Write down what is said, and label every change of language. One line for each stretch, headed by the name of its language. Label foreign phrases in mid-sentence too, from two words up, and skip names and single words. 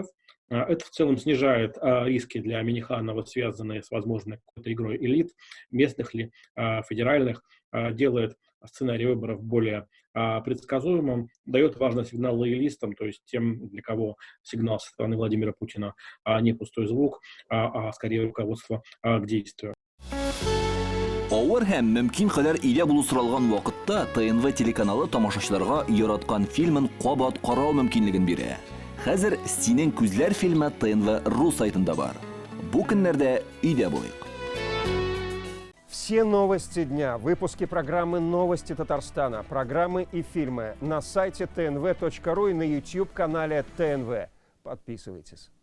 Russian: Это в целом снижает риски для Минниханова, связанные с возможной какой-то игрой элит, местных ли, федеральных, делает сценарий выборов более предсказуемым, дает важный сигнал лоялистам, то есть тем, для кого сигнал со стороны Владимира Путина не пустой звук, а скорее руководство к действию.
Tatar: Авыр һәм мөмкин кадәр илә булу соралган вакытта ТНВ телеканалы тамашачыларга яраткан фильмын кабат карау мөмкинлеген бирә. Хәзер "Синең күзләр" фильмы ТНВ.ру сайтында бар. Бу көннәрдә өйдә булыйк.
Russian: Все новости дня, выпуски программы «Новости Татарстана», программы и фильмы на сайте tnv.ru и на YouTube-канале ТНВ. Подписывайтесь.